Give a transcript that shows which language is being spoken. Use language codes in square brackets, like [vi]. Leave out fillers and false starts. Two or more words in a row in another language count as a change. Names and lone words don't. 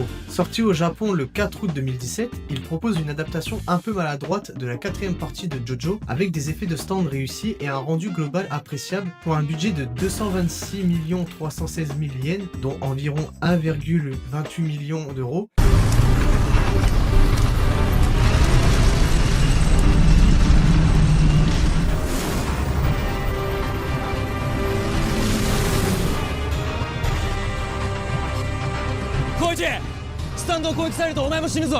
[fr] Sorti au Japon le 4 août 2017, il propose une adaptation un peu maladroite de la quatrième partie de JoJo, avec des effets de stand réussis et un rendu global appréciable pour un budget de 226 316 000 yens, dont environ 1,28 million d'euros. [ja] スタンドを攻撃されるとお前も死ぬぞ。